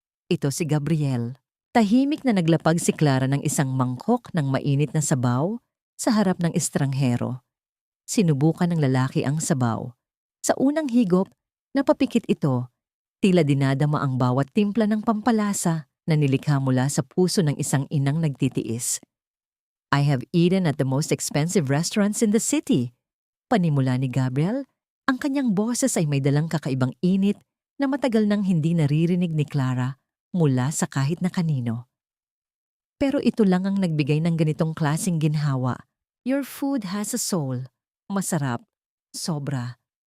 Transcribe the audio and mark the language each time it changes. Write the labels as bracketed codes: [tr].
[tl] Ito si Gabriel. Tahimik na naglapag si Clara ng isang mangkok ng mainit na sabaw sa harap ng estranghero. Sinubukan ng lalaki ang sabaw. Sa unang higop, napapikit ito, tila dinadama ang bawat timpla ng pampalasa na nilikha mula sa puso ng isang inang nagtitiis. [en] I have eaten at the most expensive restaurants in the city. [tl] Panimula ni Gabriel, ang kanyang boses ay may dalang kakaibang init na matagal nang hindi naririnig ni Clara mula sa kahit na kanino. Pero ito lang ang nagbigay ng ganitong klaseng ginhawa. [en] Your food has a soul. [tl] Masarap. Sobra.